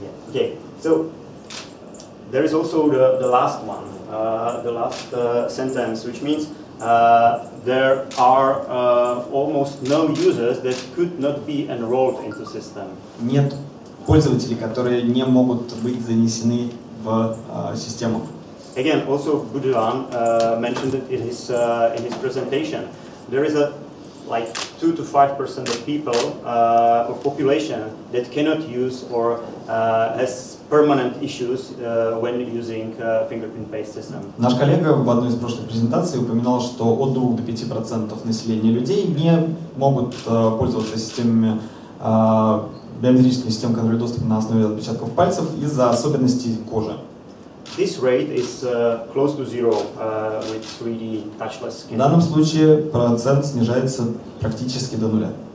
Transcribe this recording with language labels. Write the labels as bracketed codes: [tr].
[en] Okay, so there is also the last one, the last sentence, which means there are almost no users that could not be enrolled into system. [ru] Нет пользователей, которые не могут быть занесены в систему. [en] Again, also Buduan mentioned it in his presentation. There is like 2 to 5% of people of population that cannot use or has permanent issues when using fingerprint-based system. [ru] Наш коллега в одной из прошлых презентаций упоминал, что от 2 до 5% населения людей не могут пользоваться системами биометрических систем, которые доступны на основе отпечатков пальцев из-за особенностей кожи. [en] This rate is close to zero with 3D touchless scanning. [ru] В данном случае процент снижается практически до нуля.